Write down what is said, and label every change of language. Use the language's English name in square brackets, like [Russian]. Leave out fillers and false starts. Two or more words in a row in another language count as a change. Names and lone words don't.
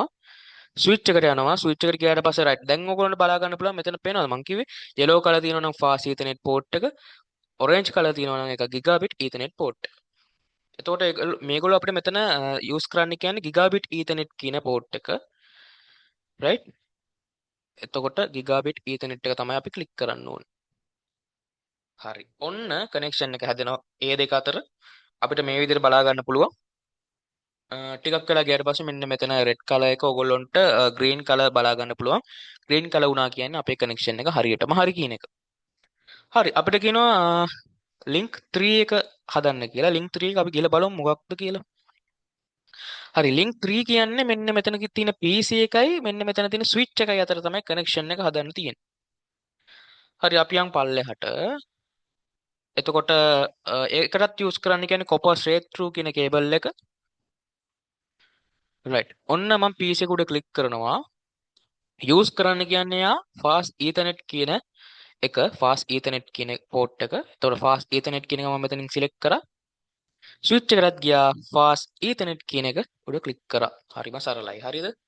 [Sinhala] ස්විච් එකට යනවා. ස්විච් එකට ගියාට පස්සේ right. දැන් ඔයගොල්ලන්ට බලා ගන්න පුළුවන් මෙතන පේනවද? මම කිව්වේ [English] yellow colour [Sinhala] තියෙනවා නම් [English] fast ethernet port [Sinhala] එක. [English] orange colour [Sinhala] තියෙනවා නම් ඒක [English] gigabit ethernet port [Sinhala] එක. එතකොට මේගොල්ලෝ අපිට මෙතන යූස් කරන්න කියන්නේ [English] gigabit ethernet [Sinhala] කියන port එක. right? එතකොට [English] gigabit ethernet [Sinhala] එක තමයි අපි ක්ලික් කරන්න ඕනේ. හරි. ඔන්න කනෙක්ෂන් එක හැදෙනවා. ඒ දෙක අතර අපිට මේ විදිහට බලා ගන්න පුළුවන්. ටිකක් වෙලා ගියාට පස්සේ මෙන්න මෙතන [English] red colour [Sinhala] එක ඕගොල්ලොන්ට [English] green colour [Sinhala] බලා ගන්න පුළුවන්. [English] green colour [Sinhala] වුණා කියන්නේ අපේ කනෙක්ෂන් එක හරියටම හරි කියන එක. හරි අපිට කියනවා link 3 එක හදන්න කියලා. link 3 එක අපි ගිහලා බලමු මොකක්ද කියලා. හරි link 3 කියන්නේ මෙන්න මෙතන තියෙන PC එකයි මෙන්න මෙතන තියෙන switch එකයි අතර තමයි කනෙක්ෂන් එක හදන්න තියෙන්නේ. හරි අපි යන් පල්ලෙහාට. එතකොට ඒකටත් යූස් කරන්න කියන්නේ [English] copper straight through [Sinhala] කියන කේබල් එක. right. ඔන්න මම PC එක උඩ ක්ලික් කරනවා. යූස් කරන්න කියන්නේ යා [English] fast ethernet [Sinhala] කියන එක [English] fast ethernet [Sinhala] කියන port එක. එතකොට [English] fast ethernet [Sinhala] කියන එක මම මෙතනින් select කරා. switch එකටත් ගියා [English] fast ethernet [Sinhala] කියන එක උඩ ක්ලික් කරා. හරිම සරලයි. හරිද?